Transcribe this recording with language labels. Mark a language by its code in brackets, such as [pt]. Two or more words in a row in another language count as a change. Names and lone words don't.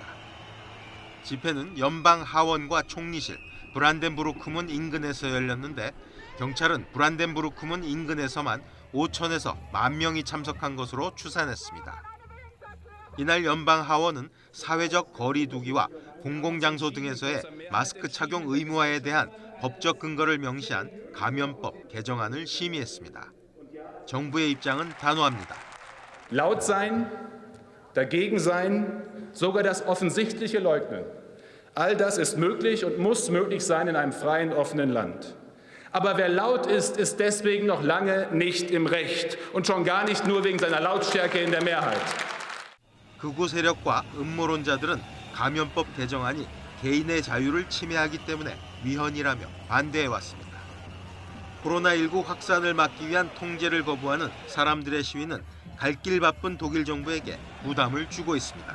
[ko] 집회는 연방 하원과 총리실, 브란덴부르크문 인근에서 열렸는데 경찰은 브란덴부르크문 인근에서만 5천에서 10,000명이 참석한 것으로 추산했습니다. 이날 연방 하원은 사회적 거리 두기와 공공장소 등에서의 마스크 착용 의무화에 대한 법적 근거를 명시한 감염법 개정안을 심의했습니다. 정부의 입장은 단호합니다. [de] Laut sein, dagegen sein, sogar das Offensichtliche leugnen. All das ist möglich und muss möglich sein in einem freien, offenen Land. Aber wer laut ist, ist deswegen noch lange nicht im Recht und schon gar nicht nur wegen seiner Lautstärke in der Mehrheit. [ko] 극우 세력과 음모론자들은 감염법 개정안이 개인의 자유를 침해하기 때문에 위헌이라며 반대해왔습니다. 코로나19 확산을 막기 위한 통제를 거부하는 사람들의 시위는 갈 길 바쁜 독일 정부에게 부담을 주고 있습니다.